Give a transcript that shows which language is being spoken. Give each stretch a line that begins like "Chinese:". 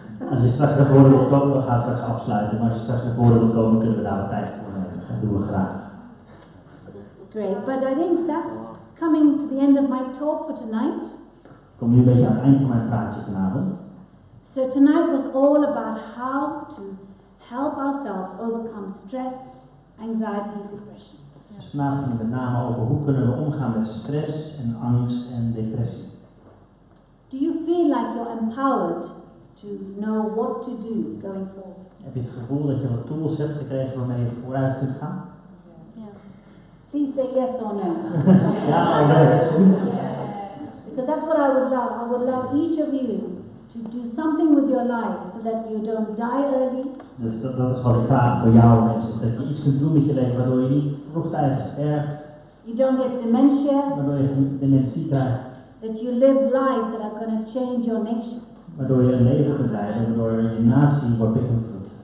Dutch: Als je straks naar voren wilt komen, we gaan straks afsluiten. Maar als je straks naar voren wilt komen, kunnen we daar wat tijd voor nemen. Dat doen we graag.
English: Great, but I think that's coming to the end of my talk for tonight.
Dutch: Ik kom nu een beetje aan het eind van mijn praatje vanavond.
English: So tonight was all about how to help ourselves overcome stress, anxiety, depression.
Dutch: Dus vanavond gaan we met name over hoe kunnen we omgaan met stress en angst en depressie.
English: Do you feel like you're empowered to know what to do going forward?
Dutch: Heb je het gevoel dat je wat tools hebt gekregen waarmee je vooruit kunt gaan?
English: Yeah. Please say yes or no.
Dutch: Ja, of nee.
English: Because that's what I would love. I would love each of you to do something with your life so that you don't die early.
Dutch: Dus dat is wat ik graag voor jou heb, is dat je iets kunt doen met je leven waardoor je niet vroegtijdig sterft,
English: You don't get dementia.
Dutch: waardoor je geen dementie krijgt,
English: That you live lives that are going to change your nation.
Dutch: waardoor je een leven kunt leiden, waardoor je natie wordt beïnvloed.